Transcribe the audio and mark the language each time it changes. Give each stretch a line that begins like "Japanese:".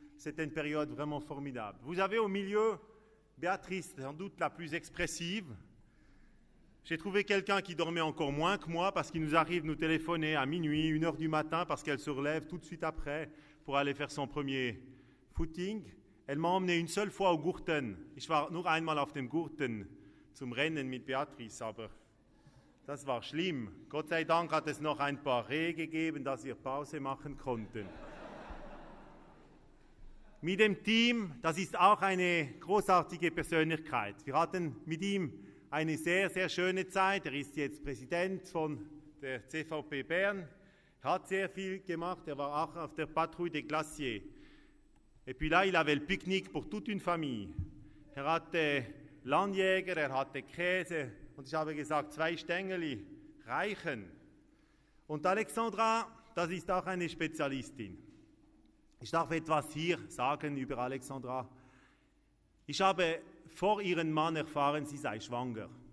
French: C'était une période vraiment formidable. Vous avez au milieu Béatrice, sans doute la plus expressive. J'ai trouvé quelqu'un qui dormait encore moins que moi parce qu'il nous arrive de nous téléphoner à minuit, 1h du matin, parce qu'elle se relève tout de suite après pour aller faire son premier Footing. Elle m'a emmené une seule fois au Gurten.
German: Ich war nur einmal auf dem Gurten zum Rennen mit Beatrice, aber das war schlimm. Gott sei Dank hat es noch ein paar Rehe gegeben, dass wir Pause machen konnten. Mit dem Team, das ist auch eine großartige Persönlichkeit. Wir hatten mit ihm eine sehr, sehr schöne Zeit. Er ist jetzt Präsident von der CVP Bern, hat sehr viel gemacht. Er war auch auf der Patrouille des Glaciers.
French: Et puis là, il avait le pique-nique pour toute une famille.
German: Er hatte Landjäger, er hatte Käse und ich habe gesagt, 2 Stängeli reichen. Und Alexandra, das ist auch eine Spezialistin. Ich darf etwas hier sagen über Alexandra. Ich habe vor ihrem Mann erfahren, sie sei schwanger.